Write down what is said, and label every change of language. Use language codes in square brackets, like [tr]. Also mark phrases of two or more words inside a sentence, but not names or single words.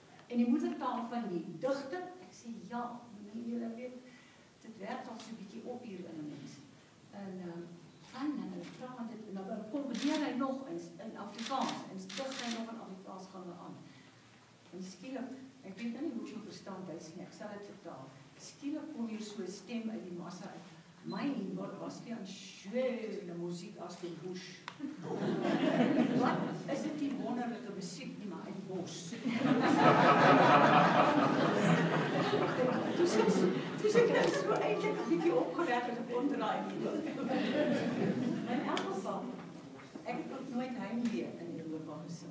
[af] En die moedertaal van die digter, ek sê ja, julle weet, dit werk al so 'n bietjie op hier in 'n mens. En hulle vra dit, en dan kombineer hy nog in Afrikaans, en dig hy nog in Afrikaans gaan we aan. En skielik, ek weet nou nie hoe jy verstaan Duits nie, ek sal dit vertaal. Skielik kom hier so 'n stem uit die massa uit. [de] Mein Gott, was für eine schöne Musik aus dem Busch. [af] Wat is dit die wonderlike musiek nie maar uit die bos. Toe sê ek so eintlik 'n bietjie opgewek en ek ondraai nie. In elk geval, ek het ook nooit heimwee in Europa gesing.